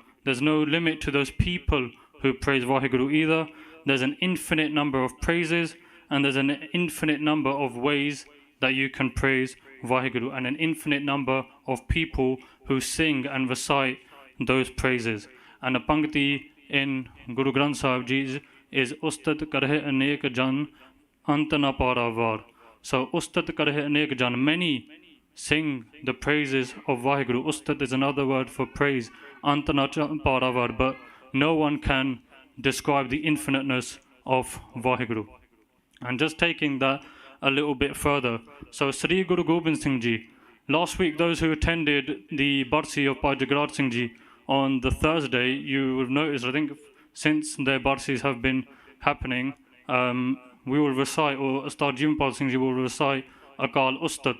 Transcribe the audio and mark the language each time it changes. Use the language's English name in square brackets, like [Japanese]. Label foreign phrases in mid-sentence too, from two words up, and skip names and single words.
[English] There's no limit to those people who praise WhyGuru either. There's an infinite number of praises, and there's an infinite number of ways that you can praise WhyGuru, and an infinite number of people who sing and recite those praises. And a Pangti in Guru Granth Sahib Ji is [Punjabi] ਉਸਤਤਿ ਕਰਹਿ ਅਨੇਕ ਜਨ ਅੰਤੁ ਨ ਪਾਰਾਵਾਰੁ. So ਉਸਤਤਿ ਕਰਹਿ ਅਨੇਕ ਜਨ, [English] many sing the praises of WhyGuru. Ustat is another word for praise, [Punjabi] ਅੰਤੁ ਨ ਪਾਰਾਵਾਰੁ, [English] but no one can describe the infiniteness of WhyGuru. And just taking that a little bit further, so Sri Guru Gobind Singh Ji, last week those who attended the Barsi of Parchar Singh Ji on the Thursday, you will notice, I think since their Barsis have been happening, we will recite, or Ustad Jimpal Singh Ji will recite Akal Ustad.